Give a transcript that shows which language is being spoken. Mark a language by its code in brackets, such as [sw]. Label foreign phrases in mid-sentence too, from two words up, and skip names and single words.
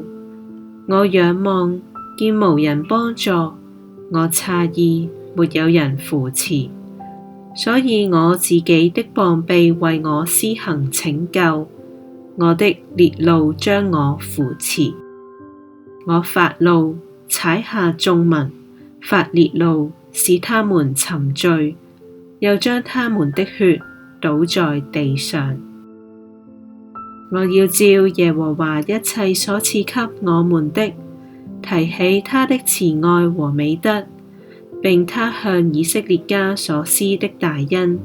[zh] 我仰望，見無人幫助；我詫異，沒有人扶持。所以我自己的膀臂為我施行拯救，我的烈怒將我扶持。我發怒，踩下眾民，發烈怒，使他們沉醉，又將他們的血倒在地上。我要照耶和華一切所賜給我們的，提起他的慈愛和美德，並他向以色列家所施的大恩。